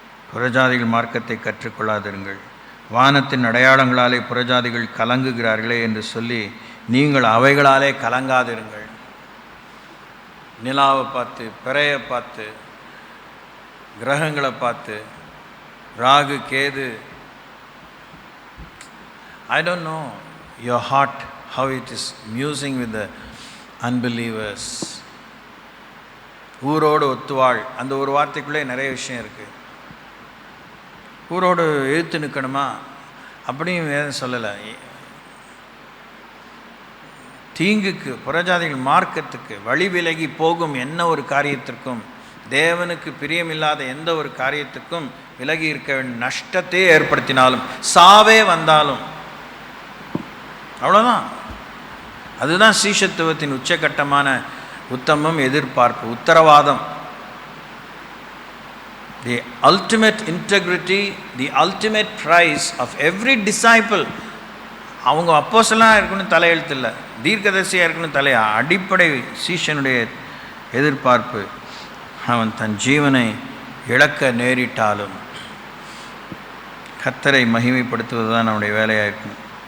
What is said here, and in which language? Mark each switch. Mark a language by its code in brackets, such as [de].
[ta] புறஜாதிகள் மார்க்கத்தை கற்றுக்கொள்ளாதிருங்கள், வானத்தின் அடையாளங்களாலே புறஜாதிகள் கலங்குகிறார்களே என்று சொல்லி நீங்கள் அவைகளாலே கலங்காதிருங்கள். நிலாவை பார்த்து, பிறையை பார்த்து, கிரகங்களை பார்த்து, Rahu Ketu, [en] I don't know your heart how it is musing with the unbelievers. [ta] ஊரோடு ஒத்துவாள், அந்த ஒரு வார்த்தைக்குள்ளே நிறைய விஷயம் இருக்குது. ஊரோடு எழுத்து நிற்கணுமா அப்படியும் வேதம் சொல்லலை. தீங்குக்கு, புறஜாதிகள் மார்க்கத்துக்கு வழி விலகி போகும் என்ன ஒரு காரியத்திற்கும், தேவனுக்கு பிரியமில்லாத எந்த ஒரு காரியத்துக்கும் விலகி இருக்க வேண்டிய, நஷ்டத்தையே ஏற்படுத்தினாலும், சாவே வந்தாலும், அவ்வளோதான். அதுதான் சீஷத்துவத்தின் உச்சகட்டமான உத்தமம், எதிர்பார்ப்பு, உத்தரவாதம். [en] The ultimate integrity, the ultimate prize of every disciple. [ta] அவங்க அப்போஸ்தலனாக இருக்கணும் தலையெழுத்து இல்லை, தீர்க்கதரிசியாக இருக்கணும் தலையா. அடிப்படை சீஷனுடைய எதிர்பார்ப்பு, அவன் தன் ஜீவனை இழக்க நேரிட்டாலும் கர்த்தரை மகிமைப்படுத்துவது தான் நம்முடைய வேலையாக இருக்கும்.